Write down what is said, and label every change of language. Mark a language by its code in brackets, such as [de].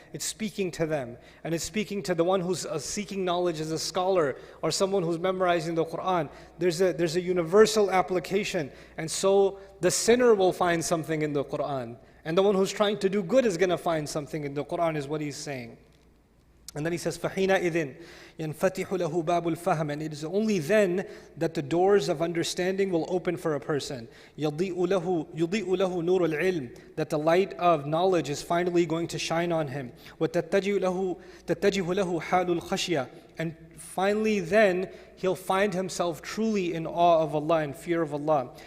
[en] It's speaking to them. And it's speaking to the one who's seeking knowledge as a scholar or someone who's memorizing the Quran. There's a universal application. And so the sinner will find something in the Quran. And the one who's trying to do good is going to find something in the Quran, is what he's saying. And then he says, [ar] فَحِينَئِذٍ يَنْفَتِحُ لَهُ بَابُ الْفَهْمِ. [en] And it is only then that the doors of understanding will open for a person. [ar] يَضِيءُ لَهُ نُورُ الْعِلْمِ. [en] That the light of knowledge is finally going to shine on him. [ar] وَتَتَّجِهُ لَهُ حَالُ الْخَشْيَةِ. [en] And finally then, he'll find himself truly in awe of Allah and fear of Allah.